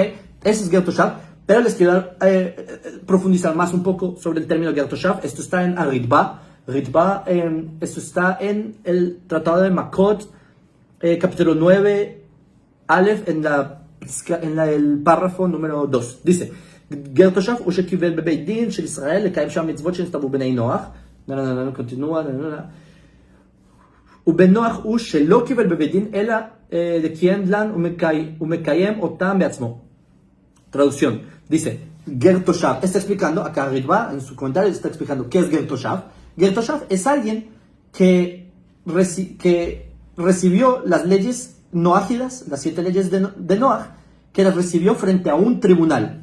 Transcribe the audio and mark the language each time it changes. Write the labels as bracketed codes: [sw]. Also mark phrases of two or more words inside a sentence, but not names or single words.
[es] Eso es Ger Toshav, pero les quiero profundizar más un poco sobre el término Ger Toshav. Esto está en Ritba, esto está en el Tratado de Makot, capítulo 9, Aleph, en el párrafo número 2, dice, [he] גר תושב הוא שקיבל בבית דין של ישראל לקיים שם מצוות שנכתבו בני נוח. [es] continúa. [he] ובן נוח הוא שלא קיבל בבית דין אלא לקיים לן ומקיים אותם בעצמו. [es] Traducción. Dice, Ger Toshav, está explicando, acá Ritva, en su comentario, está explicando qué es Ger Toshav. Ger Toshav es alguien que recibió las leyes noágidas, las 7 leyes de Noach, que las recibió frente a un tribunal.